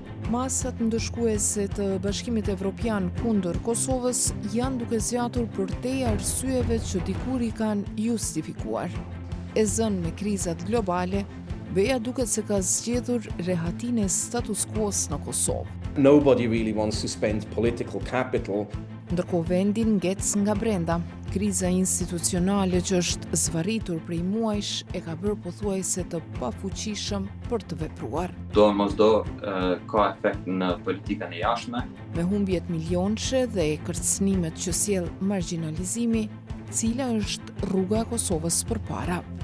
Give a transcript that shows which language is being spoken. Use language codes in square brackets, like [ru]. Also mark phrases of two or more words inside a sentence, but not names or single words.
[sq] masat ndëshkuese të Bashkimit Evropian kundër Kosovës janë duke zgjatur për te arsyeve që dikur i kanë justifikuar. E zënë me krizat globale, BE-ja duket se ka zgjedhur rehatinë e status quo-s në Kosovë. [en] Nobody really wants to spend political capital. [sq] Ndërkohë vendi ngec nga brenda. Kriza institucionale që është zvarritur prej muajsh e ka bërë pothuajse të pafuqishëm për të vepruar. Do mos do ka efekt në politikën e jashtme. Me humbjet milionçe dhe kërcënimet që sjell marginalizimi, cila është rruga e Kosovës përpara.